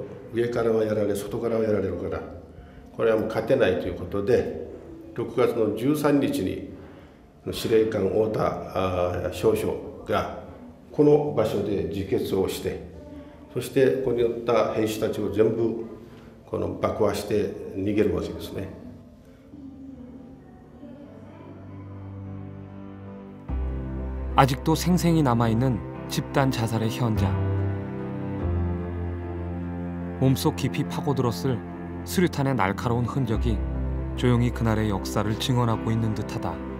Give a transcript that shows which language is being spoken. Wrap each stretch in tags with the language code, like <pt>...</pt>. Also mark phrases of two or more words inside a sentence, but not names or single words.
<ja>上からはやられ外からはやられるから、これはもう勝てないということで6月の13日に司令官太田少将がこの場所で自決をして、そしてここに寄った兵士たちを全部爆破して逃げるわけですね。</ja> <ko>아직도 생생히 남아있는 집단 자살의 현장. 몸속 깊이 파고들었을 수류탄의 날카로운 흔적이 조용히 그날의 역사를 증언하고 있는 듯하다.</ko>